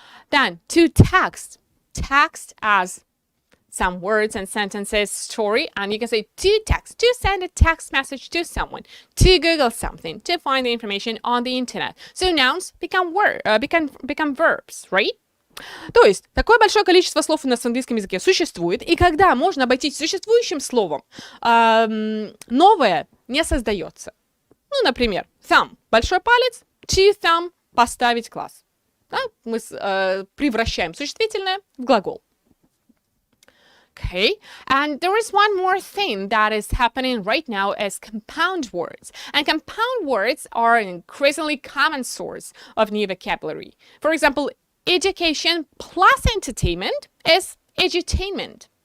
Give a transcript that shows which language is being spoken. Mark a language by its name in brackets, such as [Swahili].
[English] Then to text. Text as some words and sentences, story, and you can say to text, to send a text message to someone, to Google something, to find the information on the internet. So nouns become verbs, right? [Russian] То есть, такое большое количество слов у нас в английском языке существует, и когда можно обойтись существующим словом, новое не создается. Ну, например, thumb, большой палец, to thumb, поставить класс. Да? Мы превращаем существительное в глагол. [English] Okay, and there is one more thing that is happening right now as compound words. And compound words are an increasingly common source of new vocabulary. For example, education plus entertainment is edutainment.